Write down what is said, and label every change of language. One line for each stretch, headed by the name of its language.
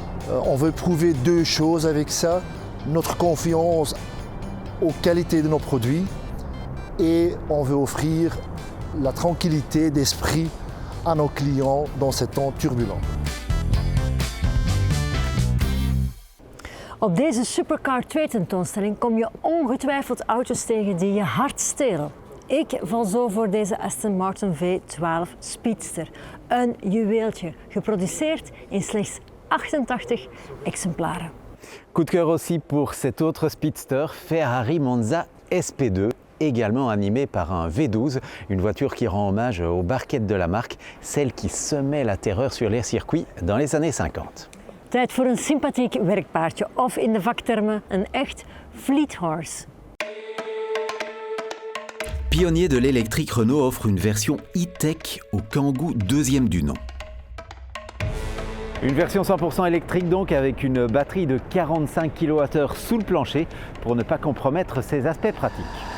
French: On veut prouver 2 choses avec ça, notre confiance aux qualités de nos produits et on veut offrir la tranquillité d'esprit à nos clients dans ces temps turbulents.
Dutch: Op deze Supercar 2 tentoonstelling kom je ongetwijfeld auto's tegen die je hart stelen. Ik val zo voor deze Aston Martin V12 Speedster. Een juweeltje, geproduceerd in slechts 88 exemplaren.
French: Coup de cœur aussi pour cet autre speedster, Ferrari Monza SP2, également animé par un V12, une voiture qui rend hommage aux barquettes de la marque, celle qui semait la terreur sur les circuits dans les années 50.
Dutch: Tijd voor een sympathiek werkpaardje, of in de vaktermen een echt
English: fleet horse.
French: Pionnier de l'électrique, Renault offre une version e-tech au Kangoo deuxième du nom. Une version 100% électrique donc, avec une batterie de 45 kWh sous le plancher pour ne pas compromettre ses aspects pratiques.